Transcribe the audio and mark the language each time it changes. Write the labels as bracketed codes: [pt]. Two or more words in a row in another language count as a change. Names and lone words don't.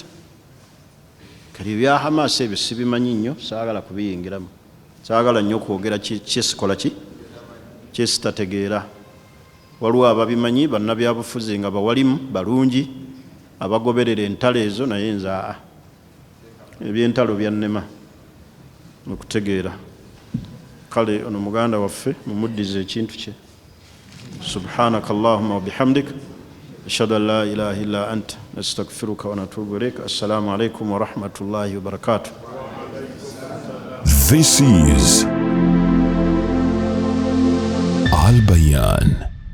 [lg] Kali ebya Hamas ebyo sibimanyi nnyo, saagala kubiyingiramu, saagala nnyo kwogera kyesikola ki kyesitategeera. Waliwo ababimanyi bannabyabufuzi nga bawalimu balungi abagoberera entalo ezo, naye nze ebyentalo byannema okutegeera. Kale ono muganda waffe mumuddize ekintu kye. [ar] سبحانك اللهم وبحمدك أشهد أن لا إله إلا أنت نستغفرك ونتوب إليك. السلام عليكم ورحمة الله وبركاته. [en] This is Al Bayan.